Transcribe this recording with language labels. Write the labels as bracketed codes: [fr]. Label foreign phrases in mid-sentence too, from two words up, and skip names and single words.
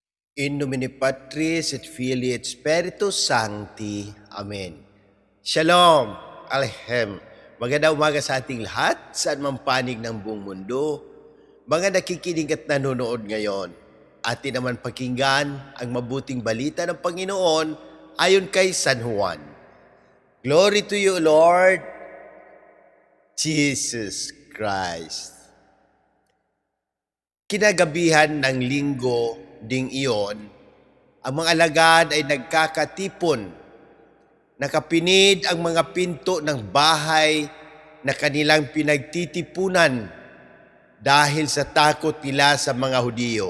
[la] In nomine Patris et Filii et Spiritus Sancti. [he] Amen. Shalom. Alhem. [tl] Magandang umaga sa ating lahat, saan man panig ng buong mundo. Mga nakikinig at nanonood ngayon, atin naman pakinggan ang mabuting balita ng Panginoon ayon kay San Juan. [en] Glory to you, Lord Jesus Christ. [tl] Kinagabihan ng linggo ding iyon, ang mga alagad ay nagkakatipon. Nakapinid ang mga pinto ng bahay na kanilang pinagtitipunan dahil sa takot nila sa mga Hudiyo.